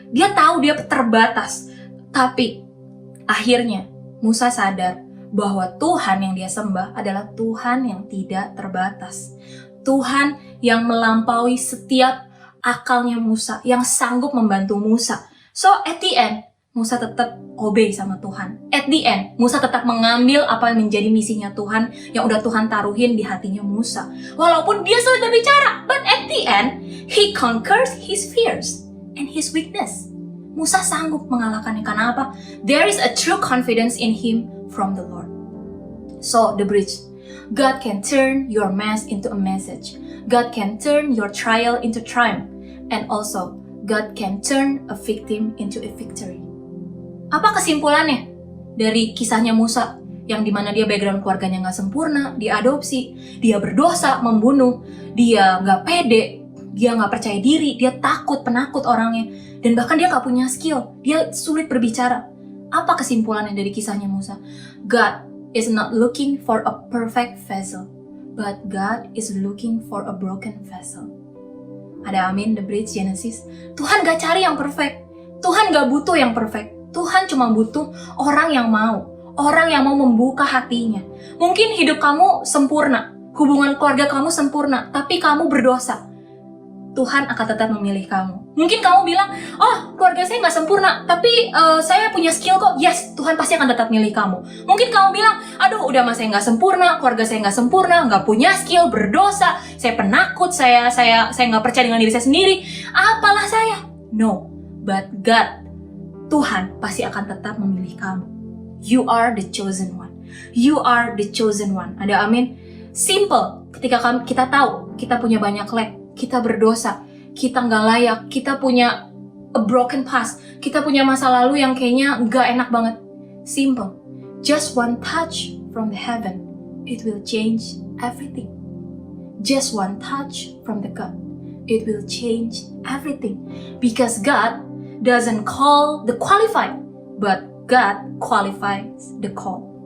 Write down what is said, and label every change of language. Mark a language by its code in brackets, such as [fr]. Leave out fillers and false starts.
[id] Dia tahu dia terbatas, tapi akhirnya Musa sadar bahwa Tuhan yang dia sembah adalah Tuhan yang tidak terbatas, Tuhan yang melampaui setiap akalnya Musa, yang sanggup membantu Musa. [en] So at the end, Musa tetap obey sama Tuhan. At the end, [id] Musa tetap mengambil apa yang menjadi misinya Tuhan yang udah Tuhan taruhin di hatinya Musa. Walaupun dia sulit berbicara, [en] but at the end, he conquers his fears and his weakness. [id] Musa sanggup mengalahkannya karena apa? [en] There is a true confidence in him from the Lord. So, The Bridge, God can turn your mess into a message. God can turn your trial into triumph. And also, God can turn a victim into a victory. [id] Apa kesimpulannya dari kisahnya Musa yang dimana dia background keluarganya gak sempurna, dia adopsi, dia berdosa, membunuh, dia gak pede, dia gak percaya diri, dia takut, penakut orangnya, dan bahkan dia gak punya skill, dia sulit berbicara. Apa kesimpulannya dari kisahnya Musa? [en] God is not looking for a perfect vessel, but God is looking for a broken vessel. [id] Ada amin, The Bridge, Genesis. Tuhan gak cari yang perfect, Tuhan gak butuh yang perfect. Tuhan cuma butuh orang yang mau membuka hatinya. Mungkin hidup kamu sempurna, hubungan keluarga kamu sempurna, tapi kamu berdosa. Tuhan akan tetap memilih kamu. Mungkin kamu bilang, keluarga saya nggak sempurna, tapi saya punya skill kok. Yes, Tuhan pasti akan tetap milih kamu. Mungkin kamu bilang, udah mas saya nggak sempurna, keluarga saya nggak sempurna, nggak punya skill, berdosa, saya penakut, saya nggak percaya dengan diri saya sendiri. Apalah saya? [en] No, but God, [id] Tuhan pasti akan tetap memilih kamu. [en] You are the chosen one. You are the chosen one. [id] Ada amin? [en] Simple. [id] Ketika kita tahu kita punya banyak lack, kita berdosa, kita nggak layak, kita punya [en] a broken past, [id] kita punya masa lalu yang kayaknya nggak enak banget. [en] Simple. Just one touch from the heaven, it will change everything. just one touch from the God, it will change everything. Because God doesn't call the qualified, but God qualifies the call.